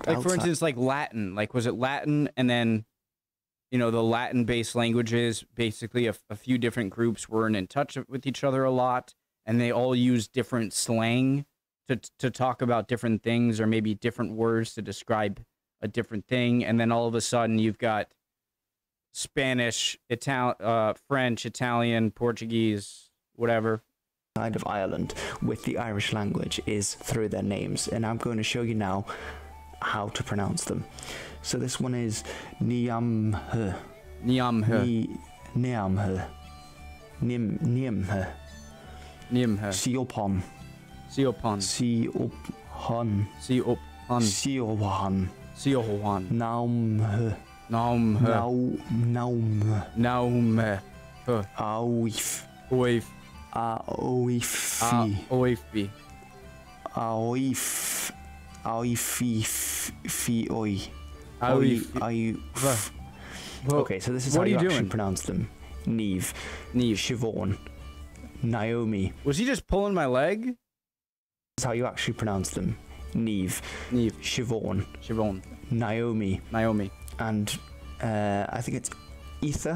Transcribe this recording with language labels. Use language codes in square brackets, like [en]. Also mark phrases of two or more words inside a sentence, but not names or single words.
[en] like for instance, like Latin, like was it Latin, and then, you know, the Latin-based languages, basically a few different groups weren't in touch with each other a lot, and they all use different slang to talk about different things, or maybe different words to describe a different thing, and then all of a sudden you've got Spanish, French, Italian, Portuguese, whatever. Side of Ireland with the Irish language is through their names, and I'm going to show you now how to pronounce them. So this one is Niamhe, Niamhe, Niamhe, Niamhe, Niamhe, Siopon, Siopon, Siopon, Siopon, Siohan, Siohan, Naumhe, Naumhe, Naume, Naume, Aoif, Oif, Aoifi, Oifbi, Aoif, Aoifi, Aoif. Okay, so this is how you actually pronounce them. Neve, Siobhan, Naomi. Was he just pulling my leg? This is how you actually pronounce them. Neve, Siobhan, Naomi, and I think it's Aoife.